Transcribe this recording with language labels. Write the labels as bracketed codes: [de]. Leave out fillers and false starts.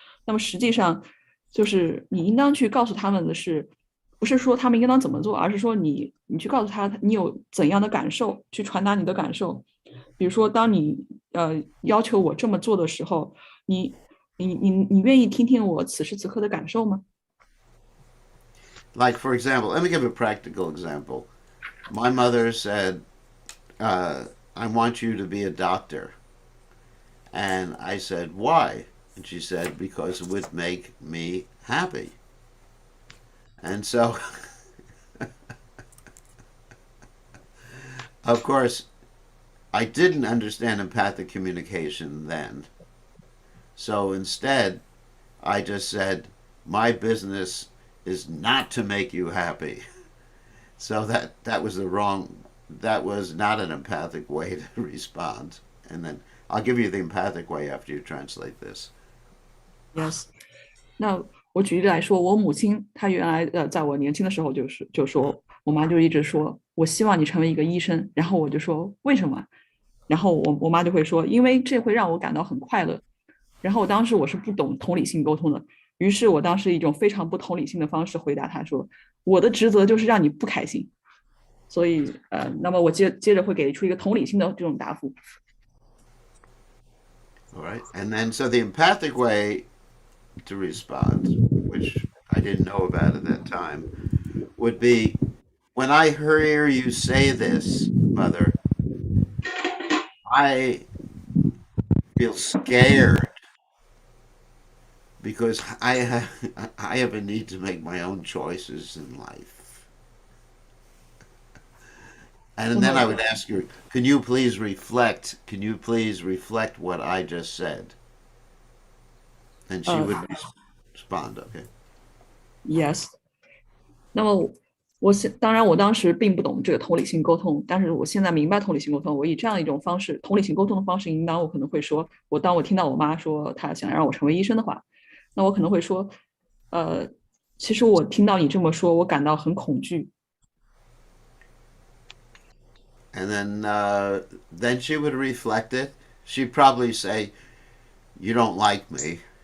[zh] 那么实际上，就是你应当去告诉他们的是，不是说他们应当怎么做，而是说你去告诉他你有怎样的感受，去传达你的感受。比如说，当你要求我这么做的时候，你愿意听听我此时此刻的感受吗？ [en] Like, for example, let me give a practical example. My mother said, I want you to be a doctor. And I said, why? And she said, because it would make me happy. And so, of course, I didn't understand empathic communication then. So instead, I just said, my business is not to make you happy. So that was not an empathic way to respond. And then I'll give you the empathic way after you translate this. Yes. [zh] 那我举例来说，我母亲她原来在我年轻的时候就说，我妈就一直说，我希望你成为一个医生。然后我就说为什么？然后我妈就会说，因为这会让我感到很快乐。然后当时我是不懂同理性沟通的，于是我当时以一种非常不同理性的方式回答她说，我的职责就是让你不开心。所以那么我接着会给出一个同理心的这种答复。 [en] All right, and then so the empathic way to respond, which I didn't know about at that time, would be, when I hear you say this, Mother, I feel scared because I have a need to make my own choices in life. And then I would ask her, can you please reflect what I just said? And she would respond, okay? Yes. [zh] 那么当然我当时并不懂这个同理心沟通，但是我现在明白同理心沟通。我以这样一种方式，同理心沟通的方式引导我，可能会说，当我听到我妈说她想让我成为医生的话，那我可能会说，其实我听到你这么说，我感到很恐惧。 [en] And then she would reflect it. She'd probably say, "You don't like me."